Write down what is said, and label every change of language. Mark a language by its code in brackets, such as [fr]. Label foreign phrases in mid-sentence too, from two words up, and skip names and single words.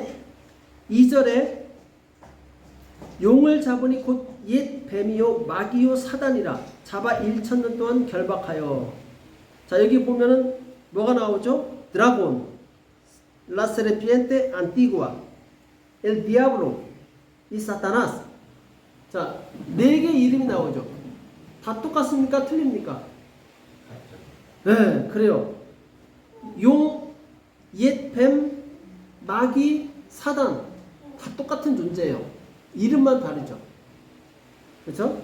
[ko] 2절에 용을 잡으니 곧 옛 뱀이요 마귀요 사단이라 잡아 1,000년 동안 결박하여. 자, 여기 보면은 뭐가 나오죠? 드라곤, [es] la serpiente antigua, el diablo, y 사타나스. [ko] 자, 4개 이름이 나오죠. 다 똑같습니까? 틀립니까? 네, 그래요. 용, 옛 뱀, 마귀, 사단 다 똑같은 존재예요. 이름만 다르죠. 그렇죠?